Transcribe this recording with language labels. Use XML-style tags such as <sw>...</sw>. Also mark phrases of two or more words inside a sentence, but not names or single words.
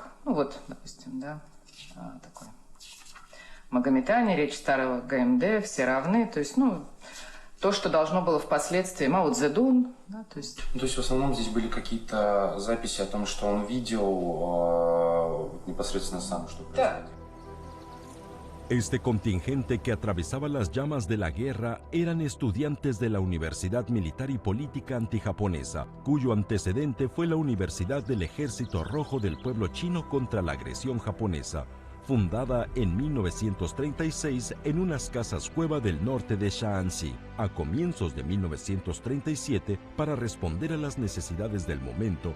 <ru>Ну вот, допустим, да, такой Магометане, речь старого ГМД, все равны, то есть, ну, то, что должно было впоследствии, Мао Цзэдун, да, то есть... То есть в основном здесь были какие-то записи о том, что он видел непосредственно сам, что происходило.</ru> <es>Este contingente que atravesaba las llamas de la guerra eran estudiantes de la Universidad Militar y Política Antijaponesa, cuyo antecedente fue la Universidad del Ejército Rojo del Pueblo Chino contra la agresión japonesa, fundada en 1936 en unas casas cueva del norte de Shaanxi, a comienzos de 1937, para responder a las necesidades del momento.</es>